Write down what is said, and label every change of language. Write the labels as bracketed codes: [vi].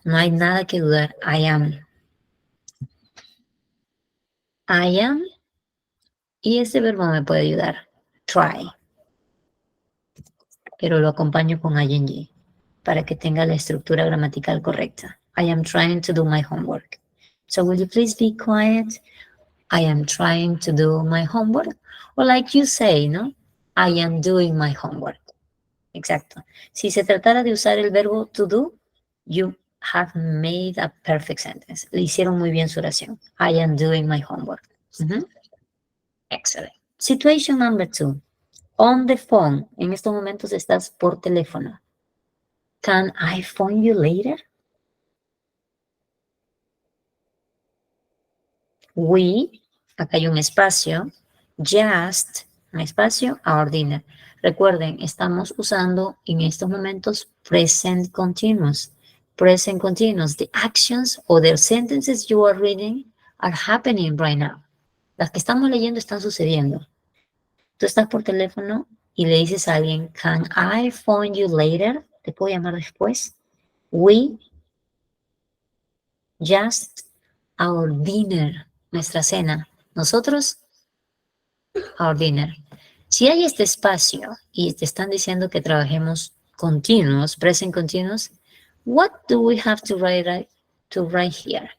[es] No hay nada que dudar. [en] I am. I am. [es] Y este verbo me puede ayudar. Try. Pero lo acompaño con ing para que tenga la estructura gramatical correcta. [en] I am trying to do my homework. So will you please be quiet? I am trying to do my homework. Or like you say, ¿no? I am doing my homework. Exacto. [es] Si se tratara de usar el verbo to do, [en] you have made a perfect sentence. [es] Le hicieron muy bien su oración. [en] I am doing my homework. Excellent. Situation number 2. On the phone. [es] En estos momentos estás por teléfono. [en] Can I phone you later? [es] We, acá hay un espacio, just, un espacio, our dinner. Recuerden, estamos usando en estos momentos present continuous. [en] Present continuous. The actions or the sentences you are reading are happening right now. [es] Las que estamos leyendo están sucediendo. Tú estás por teléfono y le dices a alguien, [en] can I phone you later? [es] ¿Te puedo llamar después? [en] We just our dinner, [es] nuestra cena. Nosotros, our dinner. Si hay este espacio y te están diciendo que trabajemos continuos, present continuous, [en] what do we have to write here?